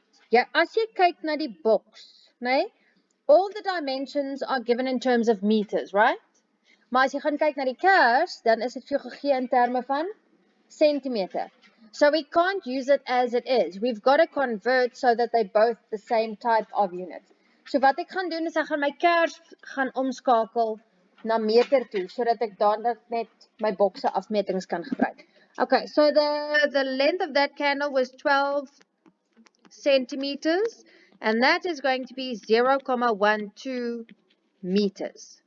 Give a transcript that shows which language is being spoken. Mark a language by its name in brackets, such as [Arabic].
[Afrikaans] Ja, as jy kyk na die box, nee, [English] all the dimensions are given in terms of meters, right? [Afrikaans] Maar as jy gaan kyk na die kers, dan is dit vir jou gegee in terme van centimeter. [English] So we can't use it as it is. We've got to convert so that they're both the same type of unit. [Afrikaans] So wat ek gaan doen is ek gaan my kers gaan omskakel na meter toe, sodat ek dadelik net my bokse afmetings kan gebruik. [English] Okay, so the length of that candle was 12 centimeters, and that is going to be 0,12 meters.